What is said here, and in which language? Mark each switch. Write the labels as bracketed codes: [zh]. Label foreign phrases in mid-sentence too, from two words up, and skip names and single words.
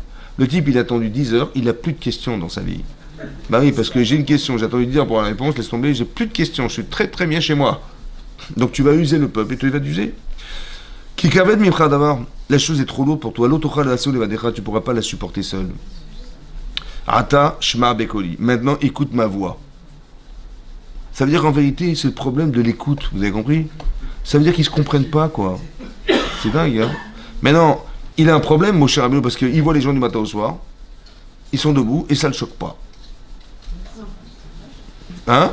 [fr] Le type, il a attendu 10 heures, il n'a plus de questions dans sa vie. Bah oui, parce que j'ai une question, j'ai attendu 10 heures pour la réponse, laisse tomber, j'ai plus de questions, je suis très très bien chez moi. Donc tu vas user le peuple, et tu vas t'user. [he] כי כבד ממך הדבר, [fr] la chose est trop lourde pour toi, [he] לא תוכל [fr] tu ne pourras pas la supporter seul. [he] עתה שמע בקולי, [fr] maintenant écoute ma voix. Ça veut dire qu'en vérité, c'est le problème de l'écoute, vous avez compris? Ça veut dire qu'ils ne se comprennent pas, quoi. C'est dingue, hein. Maintenant, il a un problème, mon cher Rabbeinu, parce qu'il voit les gens du matin au soir, ils sont debout, et ça ne le choque pas. Hein?